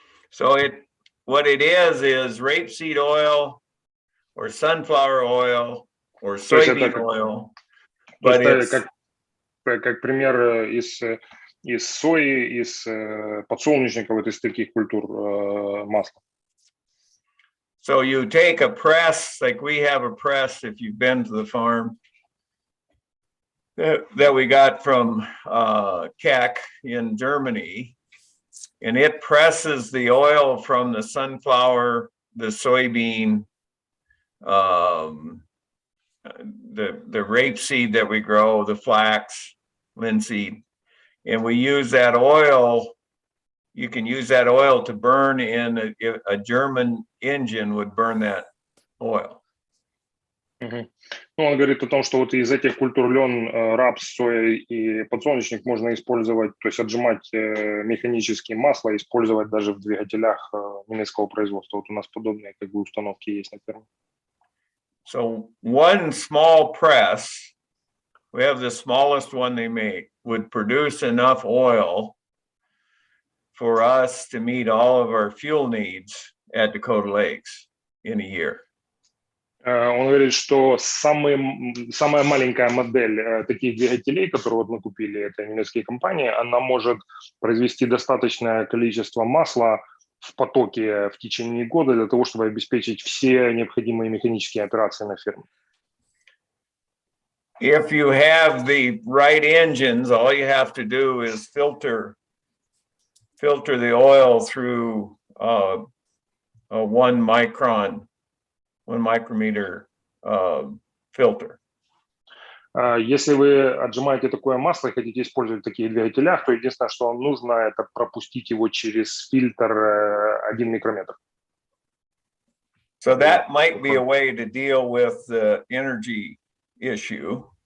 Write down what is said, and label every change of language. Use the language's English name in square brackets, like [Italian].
[English] So what it is rapeseed oil or sunflower oil or soybean oil. But it's [Russian] как пример из сои, из подсолнечника, вот из таких культур масла. [English] So you take a press, like we have a press, if you've been to the farm, that we got from Keck in Germany, and it presses the oil from the sunflower, the soybean, the rapeseed that we grow, the flax, linseed, and we use that oil. You can use that oil to burn in a German engine would burn that oil. [Russian] Ну, он говорит о том, что вот из этих культур лен, рапс, соя и подсолнечник можно использовать, то есть отжимать механические масла, использовать даже в двигателях немецкого производства. Вот у нас подобные как бы установки есть на ферме. [English] So one small press, we have the smallest one they make, would produce enough oil for us to meet all of our fuel needs at Dakota Lakes in a year. [Russian] Он говорит, что самая маленькая модель таких двигателей, которые вот мы купили, это немецкие компании, она может произвести достаточное количество масла в потоке в течение года для того, чтобы обеспечить все необходимые механические операции на ферме. [English] If you have the right engines, all you have to do is filter the oil through a 1 micrometer filter. [Russian] Если вы отжимаете такое масло и хотите использовать в таких двигателях, то единственное, что вам нужно, это пропустить его через фильтр 1 микрометр. [English] So that might be a way to deal with the energy issue.